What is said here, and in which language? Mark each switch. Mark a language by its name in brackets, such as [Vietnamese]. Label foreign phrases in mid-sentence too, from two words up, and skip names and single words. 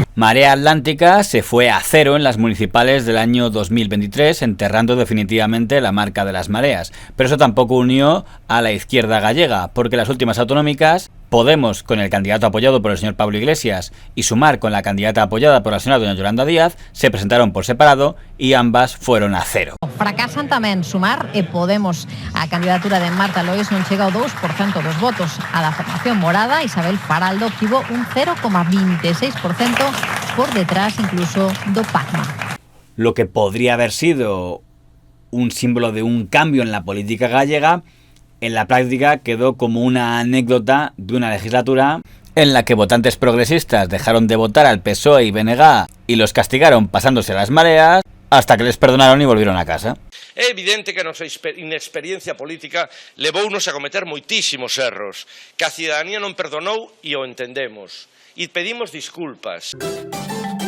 [Spanish] Marea Atlántica se fue a 0 en las municipales del año 2023, enterrando definitivamente la marca de las mareas. Pero eso tampoco unió a la izquierda gallega, porque las últimas autonómicas, Podemos con el candidato apoyado por el señor Pablo Iglesias y Sumar con la candidata apoyada por la señora doña Yolanda Díaz, se presentaron por separado y ambas fueron a 0. [Galician] Fracasan tamén Sumar e Podemos. A candidatura de Marta Lois non chega ao 2% dos votos. A da formación morada, Isabel Faraldo obtivo un 0,26%, por detrás incluso do PACMA. [Spanish] Lo que podría haber sido un símbolo de un cambio en la política gallega, en la práctica quedó como una anécdota de una legislatura en la que votantes progresistas dejaron de votar al PSOE y BNG y los castigaron pasándose a las mareas hasta que les perdonaron y volvieron a casa. [Galician] É evidente que a nosa inexperiencia política levounos a cometer moitísimos erros, que a cidadanía non perdonou e o entendemos. E pedimos disculpas.